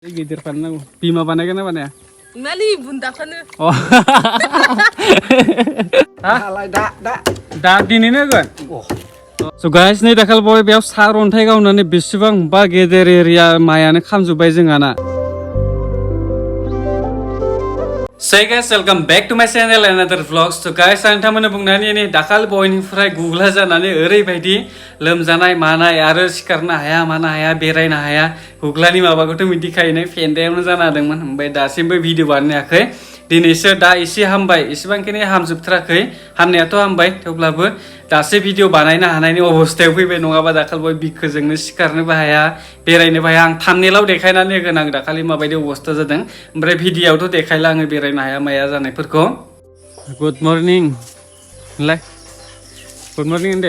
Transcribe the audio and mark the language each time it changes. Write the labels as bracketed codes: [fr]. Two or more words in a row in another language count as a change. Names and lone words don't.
[brx] गिदिर फाननांगौ बिमा बानायगोन ना बानाया मानि बुन्दाखौनो दा दिनैनो होगोन स' गाइस नै दाखालि बय बेयाव सार अन्थाइ गावनानै बेसेबांबा गेदेर एरिया मायानो खामजोब्बाय जोंहाना [en] Hey guys, welcome back to my channel and another vlogs. So guys, [brx] आं नोंथांमोननो बुंनानै नै दाखालि बयनिफ्राय गुग्ला जानानै ओरैबायदि लोमजानाय मानाय आरो सिखारनो हाया मानो हाया बेरायनो हाया गुग्लानि माबाखौथ' मिथिखायो फेन्दायावनो जाना दंमोन ओमफ्राय दासिमबो भिडिअ बानायाखै दिनैसो दा एसे हामबाय एसेबांखिनि हामजोबथाराखै हामनायाथ' हामबाय थेवब्लाबो दासो भिडिअ बानायनो हानायनि अबस्थायाव फैबाय नङाबा दाखालि बय बिखोजोंनो सिखारनोबो हाया बेरायनोबो हाया आं थाम्बनेलाव देखायनानै होगोन आं दाखालि माबायदि अबस्था जादों ओमफ्राय भिडिअआवथ' देखायला आङो बेरायनो हाया माया जानायफोरखौ [en] good morning [brx] लाय [en] good morning [brx] दे